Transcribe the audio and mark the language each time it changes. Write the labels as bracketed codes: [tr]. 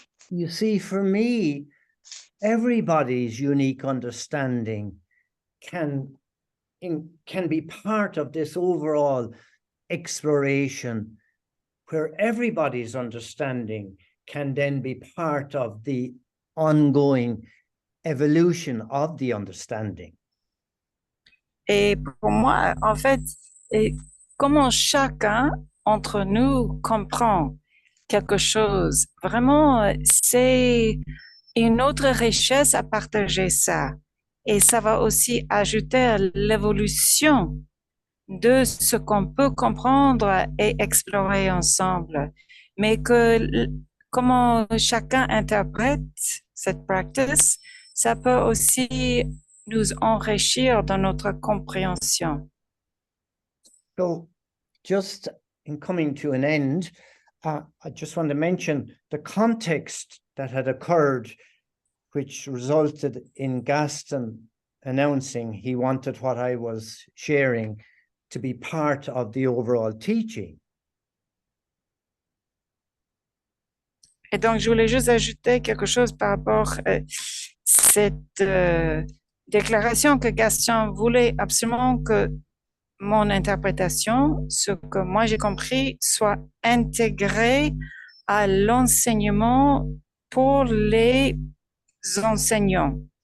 [en] You see, for me, everybody's unique understanding can be part of this overall exploration, where everybody's understanding can then be part of the ongoing evolution of the understanding. [fr] Et pour moi, en fait, comment chacun entre nous comprend quelque chose, vraiment, c'est une autre richesse à partager ça. Et ça va aussi ajouter à l'évolution de ce qu'on peut comprendre et explorer ensemble. Mais comment chacun interprète cette practice, ça peut aussi nous enrichir dans notre compréhension. [en] So just in coming to an end, I just want to mention the context that had occurred, which resulted in Gaston announcing he wanted what I was sharing to be part of the overall teaching. [fr] Et donc, je voulais juste ajouter quelque chose par rapport à cette déclaration que Gaston voulait absolument que mon interprétation, ce que moi j'ai compris, soit intégré à l'enseignement pour les enseignants.